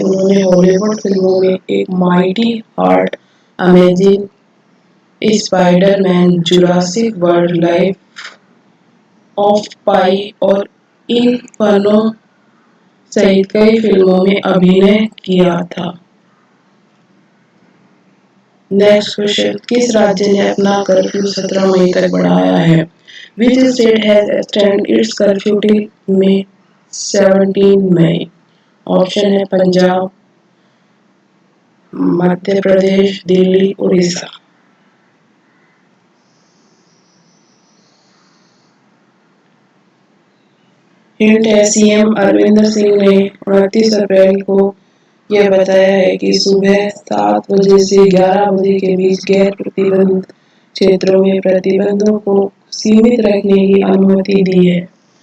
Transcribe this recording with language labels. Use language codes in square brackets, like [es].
[hi] उन्होंने हॉलीवुड फिल्मों में एक mighty heart, amazing Spiderman, Jurassic world, life of पाई और इनफर्नो सहित कई फिल्मों में अभिनय किया था। नेक्स्ट क्वेश्चन, किस राज्य ने अपना कर्फ्यू 17 मई तक बढ़ाया है? [en] Which state has extended its curfew till May 17 [hi] May? Option है पंजाब, मध्य प्रदेश, दिल्ली, उड़ीसा। हिंट है सीएम अरविंदर सिंह ने 29 अप्रैल को यह बताया है कि सुबह 7 बजे से 11 बजे के बीच गैर प्रतिबंधित क्षेत्रों में प्रतिबंधों को सीमित रखने की अनुमति दी है।